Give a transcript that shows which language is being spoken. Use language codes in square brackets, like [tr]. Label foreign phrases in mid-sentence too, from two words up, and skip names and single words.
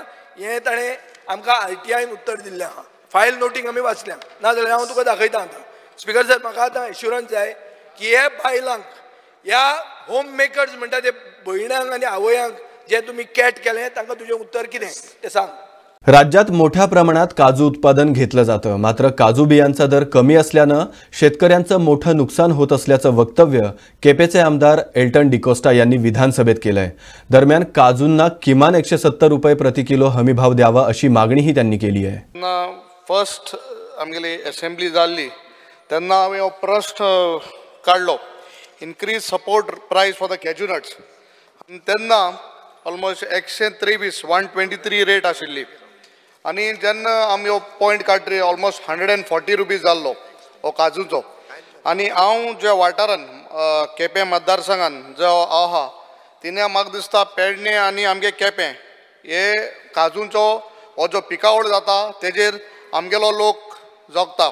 [kok] हें ताणें आमकां RTIन उत्तर दिल्लें आहा. फायल नोटींग आमी वाचल्या नाजाल्यार हांव तुका दाखयता आतां. [en] speaker sir [kok] म्हाका आतां एश्युरन्स जाय की हे बायलांक ह्या [en] home makers [kok] म्हणटा ते भयणांक आनी आवयांक जे तुम्ही कॅट केलें तांकां तुजें उत्तर कितें तें सांग. [mr] राज्यात मोठ्या प्रमाणात काजू उत्पादन घेतलं जातं. मात्र काजू बियांचा दर कमी असल्यानं शेतकऱ्यांचं मोठं नुकसान होत असल्याचं वक्तव्य केपेचे आमदार एल्टन डिकोस्टा यांनी विधानसभेत केलंय. दरम्यान काजूंना किमान 170 रुपये प्रति किलो हमी भाव द्यावा अशी मागणीही त्यांनी केली आहे. [kok] फर्स्ट आमगेली असेंब्ली जाल्ली तेन्ना हांवें हो प्रश्न काडलो [en] increase support price for the cashew nuts. [kok] And तेन्ना almost 123 rate आशिल्ली आनी जेन्ना आमी हो पॉयंट काडरी ऑलमोस्ट 140 रुपीज जाल्लो हो काजूचो. आनी हांव ज्या वाठारान केपें मतदारसंघान जो आहा तिने म्हाका दिसता पेडणे आनी आमगे केपें हे काजूंचो हो जो पिकावळ जाता तेजेर आमगेलो लोक जगता.